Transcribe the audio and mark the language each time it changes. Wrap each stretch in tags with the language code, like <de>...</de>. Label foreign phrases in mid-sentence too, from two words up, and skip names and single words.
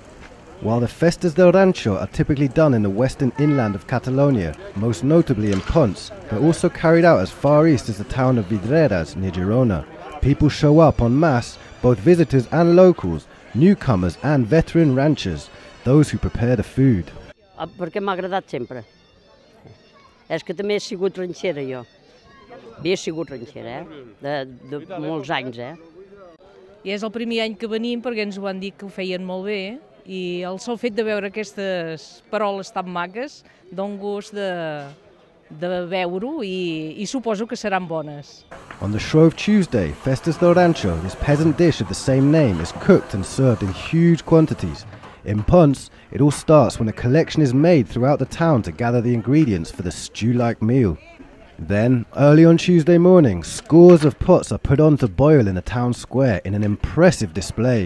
<en>While the Festas del Rancho are typically done in the western inland of Catalonia, most notably in Junts, they're also carried out as far east as the town of Vidreres near Girona. People show up en masse, both visitors and locals, newcomers and veteran ranchers, those who prepare the food.</en> <ca>Perquè m'ha agradat sempre. És que també he sigut ranxera jo. Havia sigut ranxera, de molts anys, I és el primer any que venim perquè ens ho han dit que ho feien molt bé i el sol fet de veure aquestes paroles tan maques dona gust de veure-ho i suposo que seran bones.</ca> <en>On the Shrove Tuesday, Festas del Rancho, this peasant dish of the same name, is cooked and served in huge quantities. In Punts, it all starts when a collection is made throughout the town to gather the ingredients for the stew-like meal. Then, early on Tuesday morning, scores of pots are put on to boil in the town square in an impressive display.</en>